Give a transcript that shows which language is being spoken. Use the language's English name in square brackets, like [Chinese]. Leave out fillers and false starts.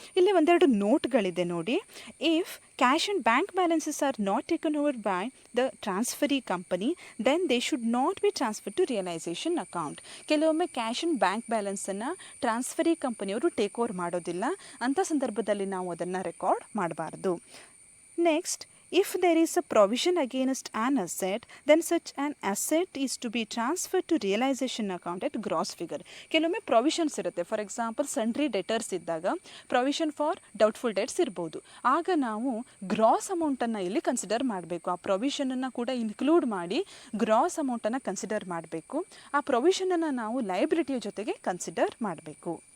[Kannada] ಇಲ್ಲಿ ಒಂದೆರಡು ನೋಟ್ಗಳಿದೆ ನೋಡಿ. [English] If cash and bank balances are not taken over by the transferee company then they should not be transfer to realisation account. [Kannada] ಕೆಲವೊಮ್ಮೆ cash and bank ಬ್ಯಾಲೆನ್ಸನ್ನು transferee ಕಂಪನಿಯವರು take over ಮಾಡೋದಿಲ್ಲ. ಅಂಥ ಸಂದರ್ಭದಲ್ಲಿ ನಾವು ಅದನ್ನು ರೆಕಾರ್ಡ್ ಮಾಡಬಾರ್ದು. Next, [English] if there is a provision against an asset, then such an asset is to be transferred to realization account at gross figure. [Kannada] ಕೆಲವೊಮ್ಮೆ provisions ಇರುತ್ತೆ. For example, sundry debtors ಇದ್ದಾಗ provision for doubtful debts ಇರ್ಬೋದು. ಆಗ ನಾವು gross ಅಮೌಂಟನ್ನು ಇಲ್ಲಿ consider ಮಾಡಬೇಕು. ಆ ಪ್ರೊವಿಷನನ್ನು ಕೂಡ ಇನ್ಕ್ಲೂಡ್ ಮಾಡಿ ಗ್ರಾಸ್ ಅಮೌಂಟನ್ನು ಕನ್ಸಿಡರ್ ಮಾಡಬೇಕು. ಆ ಪ್ರೊವಿಷನನ್ನು ನಾವು ಲಯಬಿಲಿಟಿಯ ಜೊತೆಗೆ ಕನ್ಸಿಡರ್ ಮಾಡಬೇಕು.